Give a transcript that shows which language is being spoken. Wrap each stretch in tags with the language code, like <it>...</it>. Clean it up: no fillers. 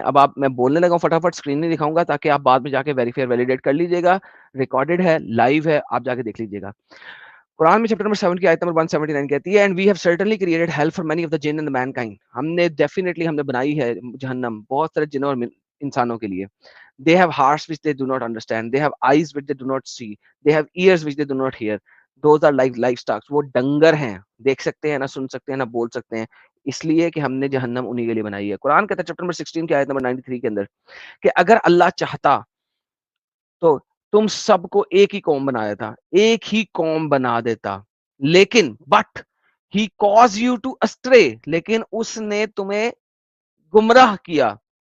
<ur>اب میں بولنے لگا ہوں، فٹافٹ اسکرین نہیں دکھاؤں گا تاکہ آپ بعد میں جا کے ویریفائی ویلیڈیٹ کر لیجیے گا. ریکارڈڈ ہے، لائیو ہے، آپ جا کے دیکھ لیجیے گا. قرآن میں چیپٹر نمبر 7 کی آیت نمبر 179 کہتی ہے،</ur> <en>And we have certainly created hell for many of the jinn and mankind.</en> <ur>ہم نے بنائی ہے جہنم بہت سارے جنوں اور انسانوں کے لیے.</ur> <en>They have hearts which they do not understand. They have eyes which they do not see. They have ears which they do not hear. Those are like livestock.</en> <ur>وہ ڈنگر ہیں، دیکھ سکتے ہیں، نہ سن سکتے ہیں، نہ بول سکتے ہیں. اس لیے کہ ہم نے جہنم انہی کے لیے بنائی ہے. قرآن کہتا ہے چیپٹر نمبر 16 کی آیت نمبر 93 کے اندر کہ اگر اللہ چاہتا تو تم سب کو ایک ہی قوم بنایا تھا، ایک ہی قوم بنا دیتا. لیکن</ur> <en>but he cause you to stray,</en> <ur>لیکن اس نے تمہیں گمراہ کیا.</ur>